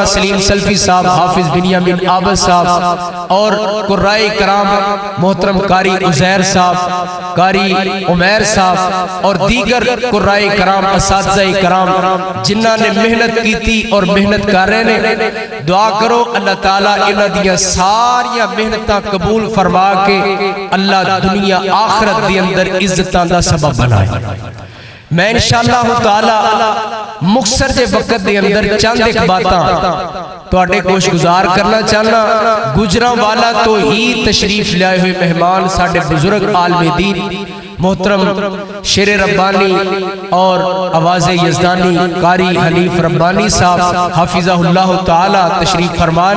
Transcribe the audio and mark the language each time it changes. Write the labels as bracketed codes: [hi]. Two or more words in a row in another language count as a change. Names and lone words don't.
[pa] سلیم سلفی صاحب، حافظ بنیامین عابد صاحب، اور قرائے کرام محترم قاری عزیر صاحب، قاری عمیر صاحب، اور دیگر قرائے کرام اساتذہ کرام جنہاں نے محنت کی تھی اور محنت کر رہے نے، دعا کرو اللہ تعالیٰ انہاں دیاں ساریاں محنتاں قبول فرما کے اللہ دنیا آخرت دی اندر عزتاں دا سبب بنائے۔ میں [ar] انشاءاللہ تعالی [pa] مختصر جے وقت دے اندر چند ایک باتاں تواڈے کوش گزار کرنا چاہنا۔ گجراں والا تو ہی تشریف لائے ہوئے مہمان ساڈے بزرگ عالم دین محترم شیر ربانی اور آواز یزدانی قاری حنیف ربانی صاحب [ar] حافظہ اللہ تعالی [pa] تشریف فرمانے۔